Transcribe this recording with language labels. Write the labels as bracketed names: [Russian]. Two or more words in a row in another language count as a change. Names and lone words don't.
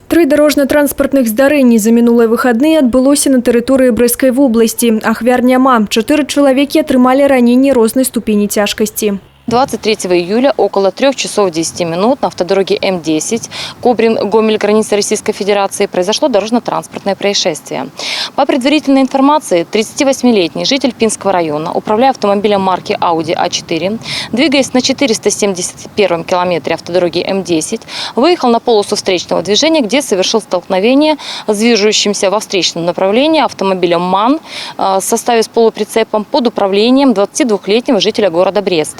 [Belarusian] 3 дорожно-транспортных здарэнні за мінулыя выхадныя адбылося на тэрыторыі Брэсцкай вобласці. Ахвяр няма. 4 чалавекі атрымалі раненні рознай ступені цяжкасці. [Russian] 23 июля около 3 часов 10 минут на автодороге М10 Кобрин-Гомель, граница Российской Федерации, произошло дорожно-транспортное происшествие. По предварительной информации, 38-летний житель Пинского района, управляя автомобилем марки Audi A4, двигаясь на 471 километре автодороги М10, выехал на полосу встречного движения, где совершил столкновение с движущимся во встречном направлении автомобилем МАН в составе с полуприцепом под управлением 22-летнего жителя города Бреста.